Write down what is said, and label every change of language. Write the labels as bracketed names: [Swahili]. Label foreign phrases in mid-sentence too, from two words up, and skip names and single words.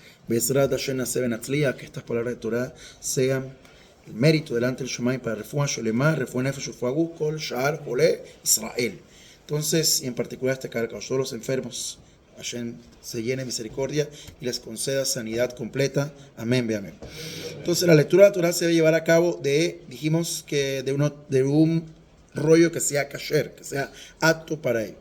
[Hebrew] בעזרת השם נעשה ונצליח, [Spanish] que estas palabras de Torah sean el mérito delante del Shomai para [Hebrew] רפואה שלמה רפואת נפש רפואת גוף כל שאר חולי ישראל. [Spanish] Entonces, y en particular este cargo, todos los enfermos, Hashem se llene de misericordia y les conceda sanidad completa. Amén, amén. Entonces, la lectura de la Torah se debe llevar a cabo dijimos que de un rollo que sea kasher, que sea apto para ello.